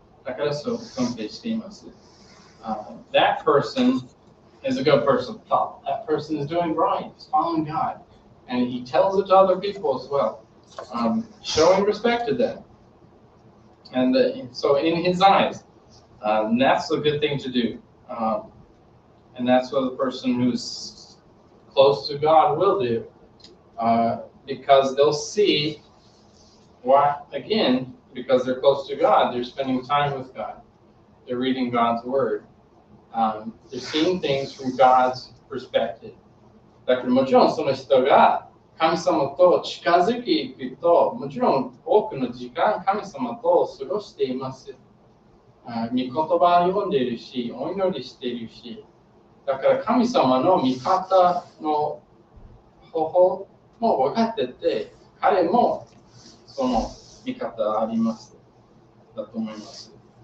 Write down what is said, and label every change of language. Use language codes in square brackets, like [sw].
[ja] だからそう尊敬しています。 [en] That person is a good person. That person is doing right. He's following God. And he tells it to other people as well, showing respect to them. And so in his eyes, that's a good thing to do. And that's what the person who's close to God will do. Because they'll see Why? Again, because they're close to God, they're spending time with God, they're reading God's Word, they're seeing things from God's perspective. [ja] だからもちろんその人が神様と近づいていくと、もちろん多くの時間神様と過ごしています。御言葉を読んでいるし、お祈りしているし、だから神様の見方の方法も分かってて、彼もその見方あります。だと思います。